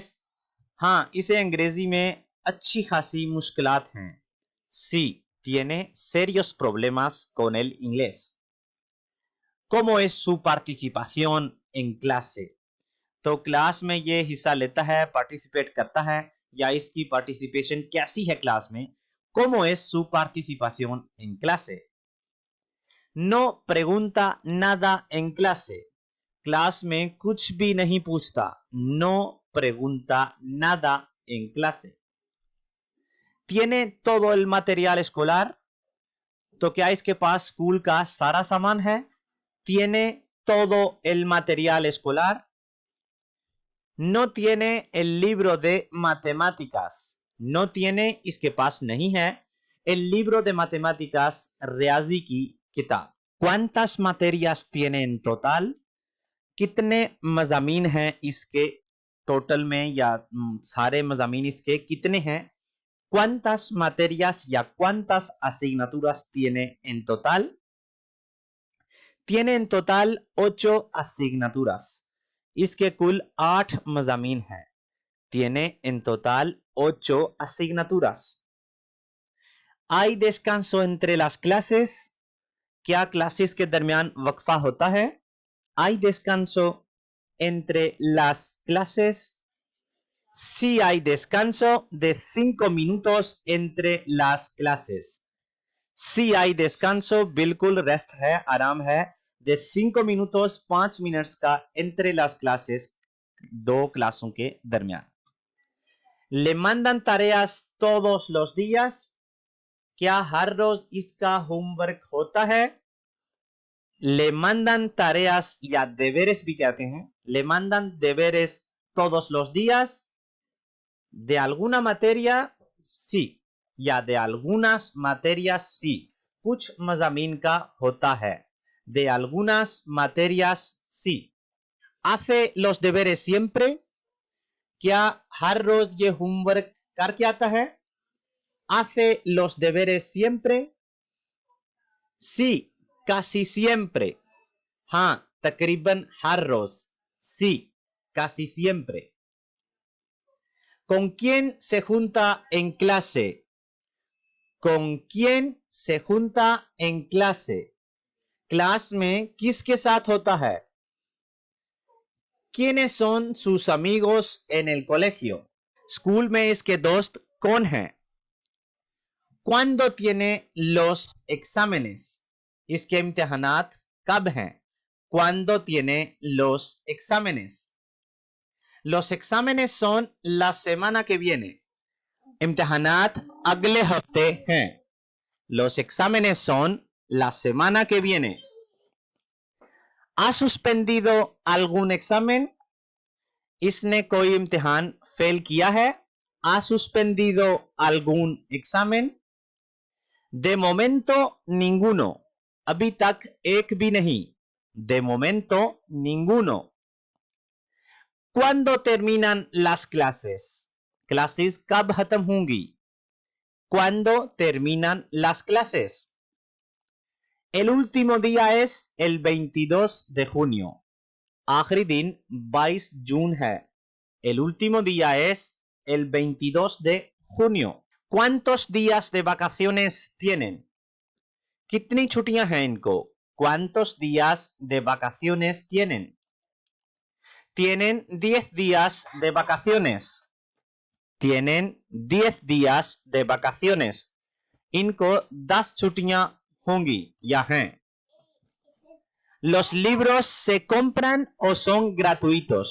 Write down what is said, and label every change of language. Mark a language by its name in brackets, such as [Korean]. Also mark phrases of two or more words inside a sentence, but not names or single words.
[Urdu] ہاں، اسے انگریزی میں اچھی خاصی مشکلات ہیں. [Spanish] Sí, tiene serios problemas con el inglés. ¿Cómo es su participación en clase? [Urdu] تو کلاس میں یہ حصہ لیتا ہے، پارٹیسیپیٹ کرتا ہے، یا اسکی پارٹیسیپیشن کیسی ہے کلاس میں. [Spanish] ¿Cómo es su participación en clase? No pregunta nada en clase. [Urdu] کلاس میں کچھ بھی نہیں پوچھتا. [Spanish] No pregunta nada en clase. ¿Tiene todo el material escolar? [Urdu] تو کیا اسکے پاس سکول کا سارا سامان ہے. [Spanish] ¿Tiene todo el material escolar? No tiene el libro de matemáticas. No tiene [Urdu] اسکے پاس نہیں ہے [Spanish] el libro de matemáticas, [Urdu] ریاضی کی کتاب. [Spanish] ¿Cuántas materias tiene en total? [Urdu] کتنے مضامین ہیں اسکے ٹوٹل میں، یا سارے مضامین اسکے کتنے ہیں. [Spanish] ¿Cuántas materias या cuántas asignaturas tiene en total? Tiene en total 8 asignaturas. [Urdu] اسکے کل 8 مضامین ہیں. [Spanish] Tiene en total 8 asignaturas. ¿Hay descanso entre las clases? [Urdu] کیا کلاسز کے درمیان وقفہ ہوتا ہے. [Spanish] ¿Hay descanso entre las clases? Sí hay descanso de 5 minutos entre las clases. Sí hay descanso, [Urdu] بالکل ریسٹ ہے، آرام ہے. [Spanish] de 5 minutos [Urdu] 5 منٹس کا [Spanish] entre las clases, [Urdu] 2 کلاسوں کے درمیان. [Spanish] Le mandan tareas todos los días? [Urdu] کیا ہر روز اسکا ہوم ورک ہوتا ہے. [Spanish] Le mandan tareas या deberes [Urdu] بھی کہتے ہیں. [Spanish] Le mandan deberes todos los días? De alguna materia sí, या de algunas materias sí, [Urdu] کچھ مضامین کا ہوتا ہے. [Spanish] De algunas materias sí. ¿Hace los deberes siempre? [Urdu] کیا ہر روز یہ ہوم ورک کرکے آتا ہے. [Spanish] hace los deberes siempre? Sí, casi siempre. [Urdu] ہاں، تقریباً ہر روز. [Spanish] Sí, casi siempre. ¿Con quién se junta en clase? ¿Con quién se junta en clase? [Urdu] کلاس میں کسکے ساتھ ہوتا ہے? [Spanish] ¿Quiénes son sus amigos en el colegio? [Urdu] سکول میں اسکے دوست کون ہیں? [Spanish] ¿Cuándo tiene los exámenes? [Urdu] اسکے امتحانات کب ہیں? [Spanish] ¿Cuándo tiene los exámenes? Los exámenes son la semana que viene. [Urdu] امتحانات اگلے ہفتے ہیں. [Spanish] Los exámenes son la semana que viene. ¿Ha suspendido algún examen? [Urdu] اسنے کوئی امتحان فیل کیا ہے? [Spanish] ¿Ha suspendido algún examen? De momento ninguno. [Urdu] ابھی تک ایک بھی نہیں. [Spanish] De momento ninguno. ¿Cuándo terminan las clases? [Urdu] کلاسز کب ختم ہونگی? [Spanish] ¿Cuándo terminan las clases? El último día es el 22 de junio. [Urdu] آخری دن 22 جون ہے. [Spanish] El último día es el 22 de junio. ¿Cuántos días de vacaciones tienen? [Urdu] کتنی چھٹیاں ہیں انکو? [Spanish] ¿Cuántos días de vacaciones tienen? Tienen 10 días de vacaciones. Tienen 10 días de vacaciones. [Urdu] انکو 10 چھٹیاں ہونگی یا ہیں. [Spanish] ¿Los libros se compran o son gratuitos?